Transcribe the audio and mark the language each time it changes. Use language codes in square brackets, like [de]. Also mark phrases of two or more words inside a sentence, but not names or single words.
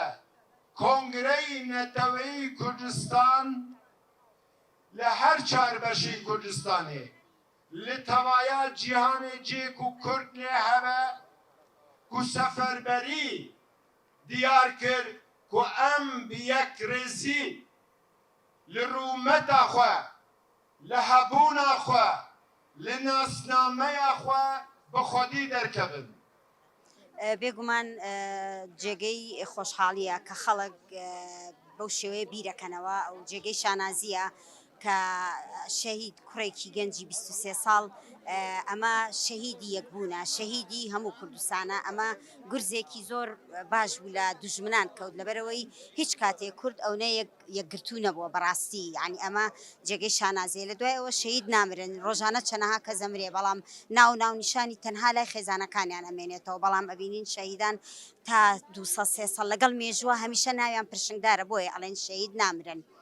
[ku] Kongreyê Neteweyî Kurdistan li her çarbeşê Kurdistanê li tevaya cîhanê cê ku Kurd lê hebe ku seferberî diyar kir ku em bi yek rêzî li rûmeta xwe li hebûna xwe li nasnameya xwe bi xwedî derkevin [ckb] بێگومان جێگەی خۆشحاڵیە کە خەڵک بەو شێوەیە بیرەکەنەوە ئەو جێگەی شانازیە کە شەهید کوڕێکی گەنجی 23 ساڵ ئەمە شەهیدی یەکبوونە شەهیدی هەموو کوردستانە ئەمە گورزێکی زۆر باش بوو لە دوژمنان کەوت لەبەرەوەی هیچ کاتێک کورد ئەوە یەکگرتو نەبووە بەڕاستی یعنی ئەمە جێگەی شانازێ لە دوایەوە شەهید نامرن ڕۆژانە چەنەها کە زەمرێ بەڵام ناو نیشانی تەنها لای خێزانەکانیان ئەمێنێتەوە بەڵام ئەبینین شەهیدان تا 200 ساڵ لەگەڵ مێژووە هەمیشە ناویان پرشنگدارە بۆیە ئەڵێن شەهید نامرن